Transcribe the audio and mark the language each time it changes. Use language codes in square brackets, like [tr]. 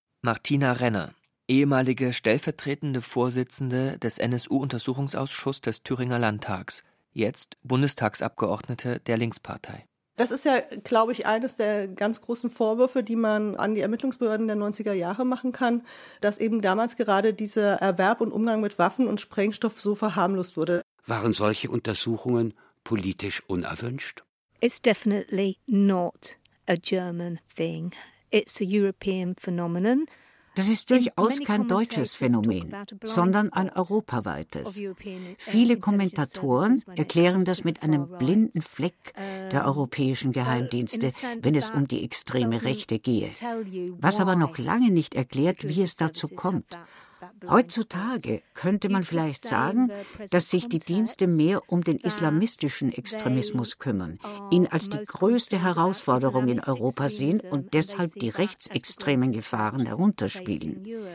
[de] Martina Renner, ehemalige stellvertretende Vorsitzende des NSU-Untersuchungsausschusses des Thüringer Landtags, jetzt Bundestagsabgeordnete der Linkspartei. Das ist ja, glaube ich, eines der ganz großen Vorwürfe, die man an die Ermittlungsbehörden der 90er Jahre machen kann, dass eben damals gerade dieser Erwerb und Umgang mit Waffen und Sprengstoff so verharmlost wurde. Waren solche Untersuchungen politisch unerwünscht? [en] It's definitely not a German thing. It's a European phenomenon. [de] Das ist durchaus kein deutsches Phänomen, sondern ein europaweites. Viele Kommentatoren erklären das mit einem blinden Fleck der europäischen Geheimdienste, wenn es um die extreme Rechte gehe. Was aber noch lange nicht erklärt, wie es dazu kommt. Heutzutage könnte man vielleicht sagen, dass sich die Dienste mehr um den islamistischen Extremismus kümmern, ihn als die größte Herausforderung in Europa sehen und deshalb die rechtsextremen Gefahren herunterspielen.